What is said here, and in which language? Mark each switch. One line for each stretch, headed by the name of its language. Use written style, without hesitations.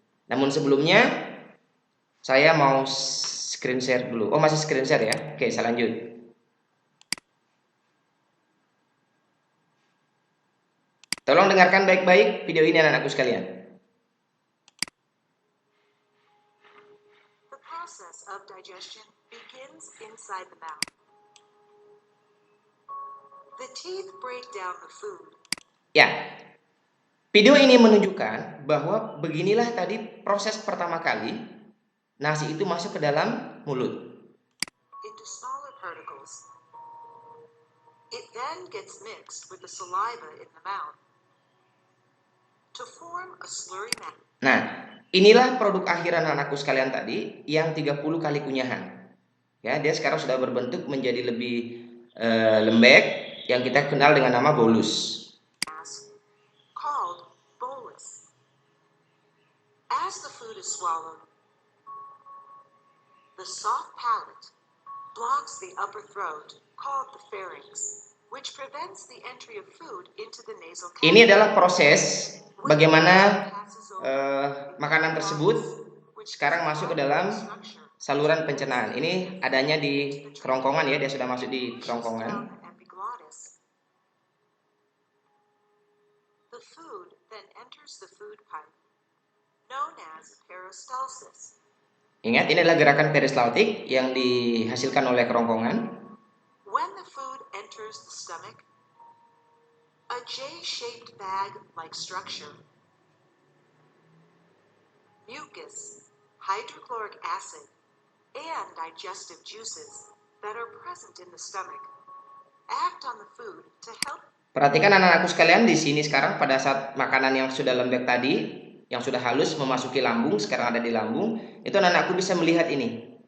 Indonesian: Namun sebelumnya saya mau screen share dulu. Oh, masih screen share ya? Oke, saya lanjut. Tolong dengarkan baik-baik video ini anak-anakku sekalian.
English: The process of digestion begins inside the mouth. The teeth break down the food.
Indonesian: Ya, video ini menunjukkan bahwa beginilah tadi proses pertama kali nasi itu masuk ke dalam mulut.
English: Into smaller particles. It then gets mixed with the saliva in the mouth to form a slurry mass.
Indonesian: Nah, inilah produk akhir anak-anakku sekalian tadi yang 30 kali kunyahan. Ya, dia sekarang sudah berbentuk menjadi lebih lembek yang kita kenal dengan nama bolus.
English: Called bolus. As the food is swallowed, the soft palate blocks the upper throat called the pharynx, which prevents the entry of food into the nasal cavity.
Indonesian: Ini adalah proses bagaimana makanan tersebut sekarang masuk ke dalam saluran pencernaan. Ini adanya di kerongkongan ya, dia sudah masuk di kerongkongan.
English: food then enters the food pipe, known as peristalsis.
Indonesian: Ingat, ini adalah gerakan peristaltik yang dihasilkan oleh kerongkongan.
English: When the food enters the stomach, a J-shaped bag-like structure, mucus, hydrochloric acid, and digestive juices that are present in the stomach act on the food to help.
Indonesian: Perhatikan anak-anakku sekalian, di sini sekarang pada saat makanan yang sudah lembek tadi, yang sudah halus memasuki lambung, sekarang ada di lambung, itu anak-anakku bisa melihat ini.